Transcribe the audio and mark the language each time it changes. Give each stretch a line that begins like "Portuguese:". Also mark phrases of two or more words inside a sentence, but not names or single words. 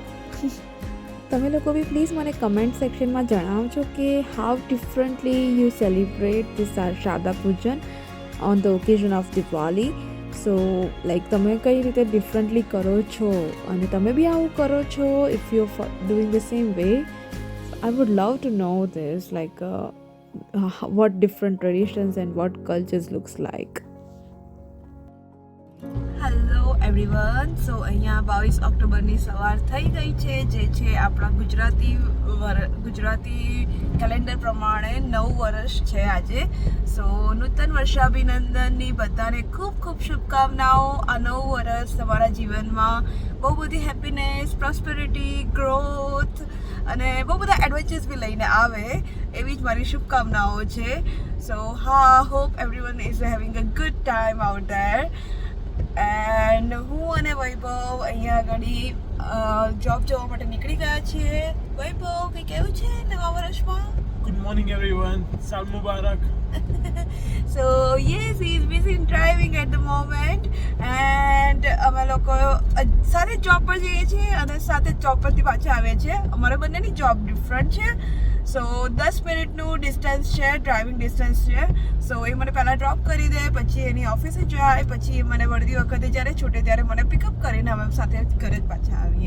Gujarati: તમે લોકો બી પ્લીઝ મને કમેન્ટ સેક્શનમાં જણાવજો કે
English: how differently you celebrate this Sharda Pujan on the occasion of Diwali. so like
Gujarati: તમે કઈ રીતે ડિફરન્ટલી કરો છો, અને તમે બી આવું કરો છો,
English: if you are doing the same way. I would love to know this, like what different traditions and what cultures looks like. Hello everyone.
Gujarati: સો અહીંયા 22 ઓક્ટોબરની સવાર થઈ ગઈ છે, જે છે આપણા ગુજરાતી કેલેન્ડર પ્રમાણે 9 વર્ષ છે આજે. સો નૂતન વર્ષાભિનંદનની બધાને ખૂબ ખૂબ શુભકામનાઓ. આ 9 વર્ષ તમારા જીવનમાં બહુ બધી હેપીનેસ, પ્રોસ્પેરિટી, ગ્રોથ અને બહુ બધા એડવેન્ચર્સ બી લઈને આવે, એવી જ મારી શુભકામનાઓ છે.
English: સો હા, hope everyone is having a good time out there.
Gujarati: એન્ડ હું અને વૈભવ અહીંયા આગળ જોબ જવા માટે નીકળી ગયા છીએ. વૈભવ, કંઈ કેવું છે નવા વર્ષમાં?
English: Good morning everyone.
Gujarati: સાલ મુબારક.
English: So yes, he is busy in driving at the moment, and
Gujarati: અમે લોકો સાથે જોબ પર જઈએ છીએ અને સાથે જોબ પરથી પાછા આવીએ છીએ. અમારા બંનેની જોબ ડિફરન્ટ છે. સો 10 મિનિટનું ડિસ્ટન્સ છે,
English: driving distance
Gujarati: છે. સો એ મને પહેલાં ડ્રોપ કરી દે, પછી એની ઓફિસે જાય, પછી એ મને વળતી વખતે જ્યારે છૂટે ત્યારે મને પિકઅપ કરીને અમે સાથે ઘરે જ પાછા આવીએ.